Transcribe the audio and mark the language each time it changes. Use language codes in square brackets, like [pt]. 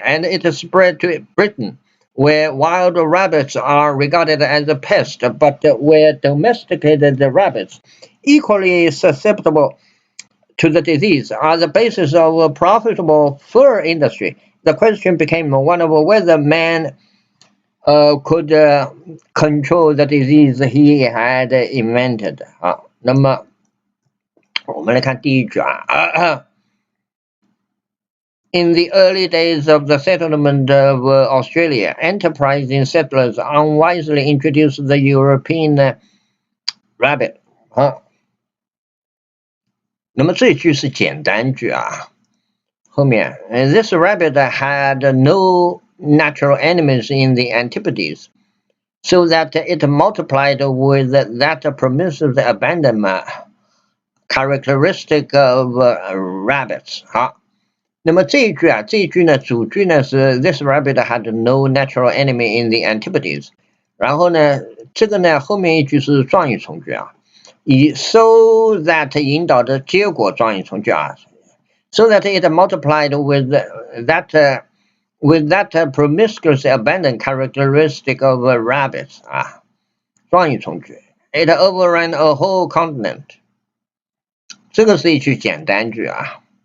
[en] And it spread to Britain, where wild rabbits are regarded as a pest, but where domesticated rabbits, equally susceptible to the disease, are the basis of a profitable fur industry. The question became one of whether man could control the disease he had invented. [zh] 那么我们来看第一句啊。 [en] In the early days of the settlement of Australia, enterprising settlers unwisely introduced the European rabbit. [zh] 那么这句是简单句啊。后面 [en] this rabbit had no natural enemies in the antipodes, so that it multiplied with that permissive abandonment characteristic of rabbits. [zh] 好，那么这一句呢，主句呢是 [en] this rabbit had no natural enemy in the antipodes， [zh] 然后呢，这个呢后面一句是状语从句啊，以 so that 引导的结果状语从句啊。 [en] So that it multiplied with that promiscuous abandon characteristic of rabbits [zh] 啊，状语从句。 [en] It overran a whole continent， [zh] 这个是一句简单句啊。